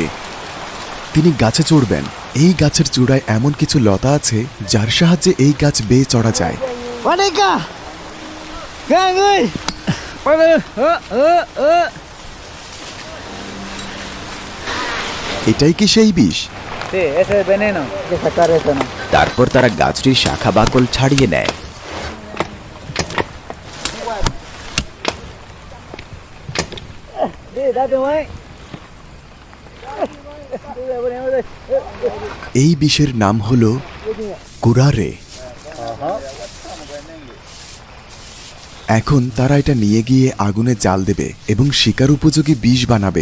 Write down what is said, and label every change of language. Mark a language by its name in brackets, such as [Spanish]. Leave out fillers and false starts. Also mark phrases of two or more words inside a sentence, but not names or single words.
[Bangla] তিনি গাছে চড়বেন। এই গাছের চূড়ায় এমন কিছু লতা আছে যার সাহায্যে এই গাছ বেয়ে চড়া যায়। Waneka! Gang ơi! এটাই কি সেই বিষ? [Spanish] Sí, ese es veneno. Hay que sacar eso, ¿no? [Bangla] তারপর তারা গাছটির শাখা বাকল ছাড়িয়ে নেয়। [Spanish] Sí, date, güey. [Bangla] এই বিষের নাম হলো কুরারে। এখন তারা এটা নিয়ে গিয়ে আগুনে জাল দেবে এবং শিকার উপযোগী বিষ বানাবে।